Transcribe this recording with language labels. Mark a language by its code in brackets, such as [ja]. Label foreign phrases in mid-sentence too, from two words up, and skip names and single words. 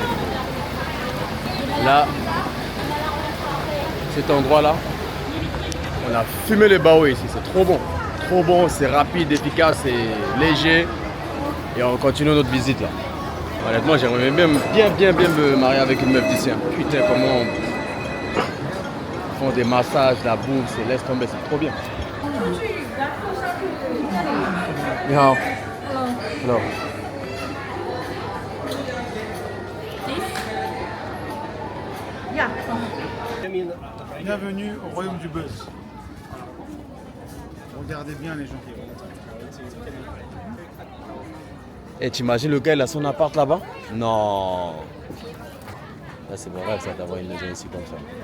[fr] Là, cet endroit-là, on a fumé les baos ici, c'est trop bon. Trop bon, c'est rapide, efficace, c'est léger. Et on continue notre visite là. Honnêtement, j'aimerais bien me marier avec une meuf d'ici. Hein. Putain, comment ils font des massages, la bouffe, c'est laisse tomber, c'est trop bien. Hello. Hello. Yeah. Bienvenue au royaume du buzz. Regardez bien les gens qui rentrent. Et t'imagines le gars, il a son appart là-bas? Non. Là, c'est mon rêve, ça, d'avoir une maison ici comme ça.